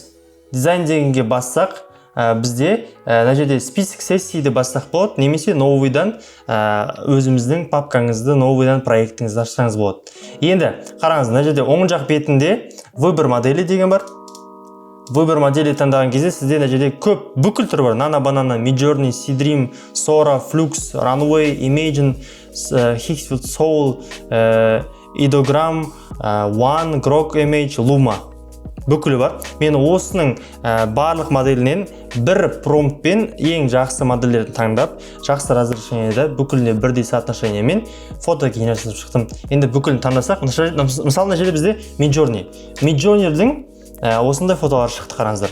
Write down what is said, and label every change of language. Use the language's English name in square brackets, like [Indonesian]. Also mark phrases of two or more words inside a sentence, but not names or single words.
[Kazakh] Дизайн дегенге бассақ, бізде мына жерде список сессияды бассақ болады, немесе новыйдан өзіміздің папкаңызды, новыйдан проектіңізді ашсаңыз болады. Енді қараңыз, мына жерде оң жақ бетінде [Russian] выбор модели [Kazakh] деген бар. [Russian] Выбор модели [Kazakh] таңдаған кезде сізде мына жерде көп бүкіл түрі бар. Nano Banana, Midjourney, Seedream, Sora, Flux, Runway, Imagine, Higgsfield, Soul, Ideogram, One, Grok Image, Luma. Бүкілі бар. Мен осының барлық моделінен бір промптпен ең жақсы модельдерді таңдап, жақсы разрешениеде бүкіліне бірдей соотношениемен фотогенерация шықтым. Енді бүкілін таңдасақ, мысалы мына жерде бізде Midjourney. Midjourney'дің осындай фотолар шықты, қараңыздар.